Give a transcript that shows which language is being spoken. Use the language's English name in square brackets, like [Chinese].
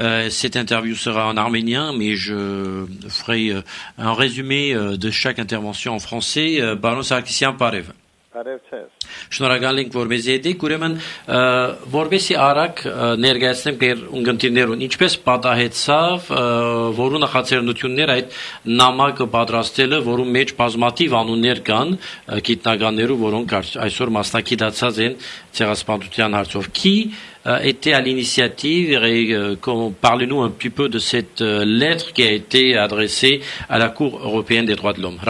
[French] Cette interview sera en arménien, mais je ferai un résumé de chaque intervention en français. Baron Sarkissian, parev. [Armenian] Շնորհակալ ենք, որ մեզ եկեք, ուրեմն որպեսի արագ ներկայացնենք մեր ունգընտիրներուն ինչպես պատահեցավ, որու նախաձեռնություններ այդ նամակը պատրաստելը, որու մեջ բազմաթիվ անուններ կան գիտնականներու, որոնք այսօր մասնակցած են ցեղասպանության հարցով. [French] Qui était à l'initiative et parlez-nous un petit peu de cette lettre qui a été adressée à la Cour européenne des droits de l'homme.